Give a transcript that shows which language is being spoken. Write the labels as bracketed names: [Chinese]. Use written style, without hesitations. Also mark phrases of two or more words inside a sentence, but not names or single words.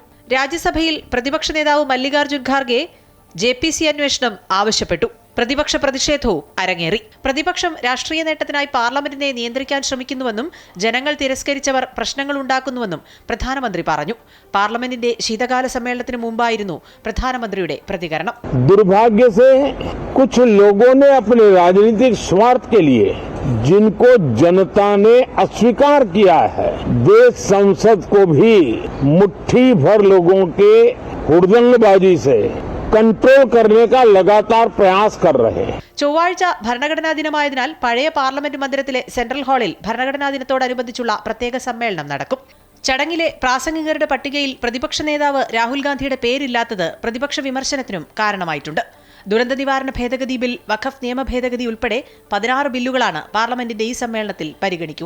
[Malayalam] രാജ്യസഭയിൽ പ്രതിപക്ഷ നേതാവ് മല്ലികാർജ്ജുൻ ഖാർഗെ JPC അന്വേഷണം ആവശ്യപ്പെട്ടു. പ്രതിപക്ഷ പ്രതിഷേധവും അരങ്ങേറി. പ്രതിപക്ഷം രാഷ്ട്രീയ നേട്ടത്തിനായി പാർലമെന്റിനെ നിയന്ത്രിക്കാൻ ശ്രമിക്കുന്നുവെന്നും ജനങ്ങൾ തിരസ്കരിച്ചവർ പ്രശ്നങ്ങൾ ഉണ്ടാക്കുന്നുവെന്നും പ്രധാനമന്ത്രി പറഞ്ഞു. പാർലമെന്റിന്റെ ശീതകാല സമ്മേളനത്തിന് മുമ്പായിരുന്നു പ്രധാനമന്ത്രിയുടെ പ്രതികരണം. [Hindi] दुर्भाग्य से कुछ लोगों ने अपने राजनीतिक स्वार्थ के लिए जिनको जनता ने अस्वीकार किया है, देश संसद को भी मुट्ठी भर लोगों के हुड़दंगबाजी से कंट्रोल करने का लगातार प्रयास कर रहे हैं. [Malayalam] ചൊവ്വാഴ്ച ഭരണഘടനാ ദിനമായതിനാൽ പഴയ പാർലമെന്റ് മന്ദിരത്തിലെ സെൻട്രൽ ഹാളിൽ ഭരണഘടനാ ദിനത്തോടനുബന്ധിച്ചുള്ള പ്രത്യേക സമ്മേളനം നടക്കും. ചടങ്ങിലെ പ്രാസംഗികരുടെ പട്ടികയിൽ പ്രതിപക്ഷ നേതാവ് രാഹുൽ ഗാന്ധിയുടെ പേരില്ലാത്തത് പ്രതിപക്ഷ വിമർശനത്തിനും കാരണമായിട്ടുണ്ട്. ദുരന്ത നിവാരണ ഭേദഗതി ബിൽ, വഖഫ് നിയമ ഭേദഗതി ഉൾപ്പെടെ 16 ബില്ലുകളാണ് പാർലമെന്റിന്റെ ഈ സമ്മേളനത്തിൽ പരിഗണിക്കുക.